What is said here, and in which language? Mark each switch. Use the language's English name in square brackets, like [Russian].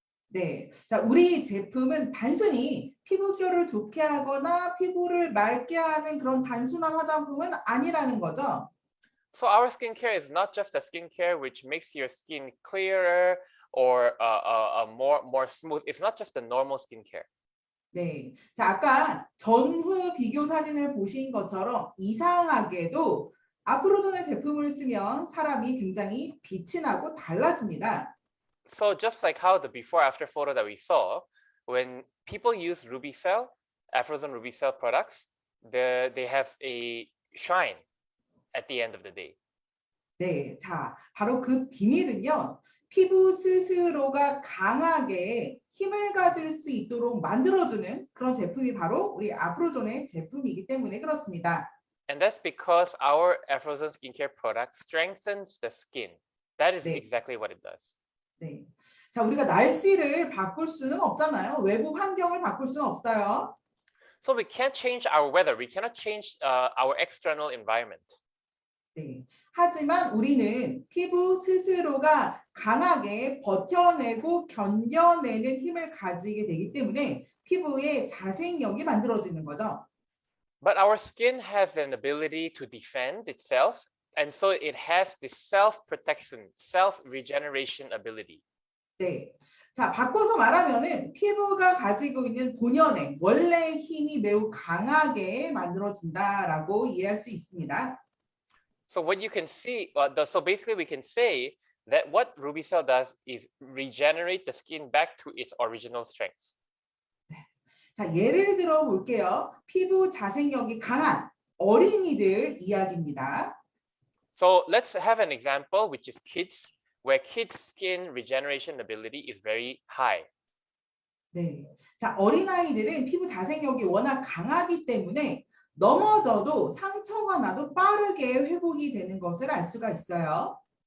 [Korean] 네, 자 우리 제품은 단순히 피부결을 좋게 하거나 피부를 맑게 하는 그런 단순한 화장품은 아니라는 거죠. [English] So our skincare is not just a skincare which makes your skin clearer or more smooth. It's not just a normal skincare. [Korean] 네, 자 아까 전후 비교 사진을 보신 것처럼 이상하게도 아프로존의 제품을 쓰면 사람이 굉장히 빛이 나고 달라집니다. [English] So just like how the before-after photo that we saw, when people use RubyCell, Afrozone RubyCell products, they have a shine at the end of the day. [Korean] 네, 자 바로 그 비밀은요, 피부 스스로가 강하게 힘을 가질 수 있도록 만들어주는 그런 제품이 바로 우리 아프로존의 제품이기 때문에 그렇습니다. [English] And that's because our Afrozone skincare product strengthens the skin. That is [Korean] 네. [English] exactly what it does. [Korean] 네, 자 우리가 날씨를 바꿀 수는 없잖아요. 외부 환경을 바꿀 수는 없어요. [English] So we can't change our weather. We cannot change our external environment. [Korean] 네, 하지만 우리는 피부 스스로가 강하게 버텨내고 견뎌내는 힘을 가지게 되기 때문에 피부의 자생력이 만들어지는 거죠. [English] But our skin has an ability to defend itself, and so it has this self-protection, self-regeneration ability. [Korean] 네, 자 바꿔서 말하면은 피부가 가지고 있는 본연의 원래 힘이 매우 강하게 만들어진다라고 이해할 수 있습니다. [English] So what you can see, so basically we can say that what RubyCell does is regenerate the skin back to its original strength. [Korean] 자 예를 들어 볼게요. 피부 자생력이 강한 어린이들 이야기입니다. [English] So let's have an example, which is kids where kids' skin regeneration ability is very high. [Korean] 네. 자, 어린아이들은 피부 자생력이 워낙 강하기 때문에 넘어져도 상처가 나도 빠르게 회복이 되는 것을 알 수가 있어요.